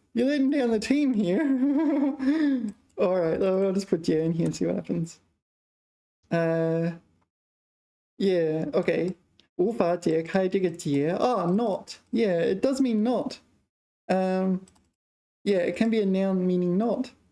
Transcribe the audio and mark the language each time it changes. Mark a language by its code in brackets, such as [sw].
[en] You're letting down the team here. All right, I'll just put Jia in here and see what happens. Yeah, okay. [zh] 无法解开这个结 not. [en] Yeah, it does mean not. Yeah, it can be a noun meaning not.